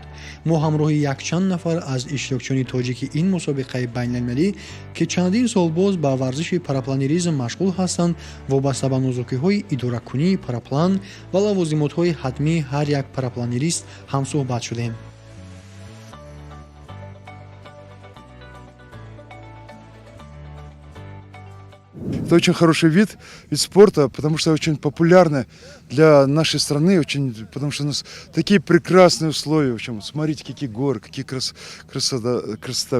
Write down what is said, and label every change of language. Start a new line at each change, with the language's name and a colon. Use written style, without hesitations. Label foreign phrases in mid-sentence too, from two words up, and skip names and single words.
Tajik: мо ҳамроҳи якчанд нафар аз иштирокчиёни тоҷики ин мусобиқаи байналмилалӣ ки чандин сол боз ба варзиши парапланеризм машғул ҳастанд, вобаста ба нозукиҳои идоракунии параплан ва лавозимотҳои ҳатмии ҳар як парапланерист ҳамсӯҳбат шудем.
Russian: Это очень хороший вид спорта, потому что очень популярный для нашей страны, потому что у нас такие прекрасные условия. В общем, смотрите, какие горы, какие красота.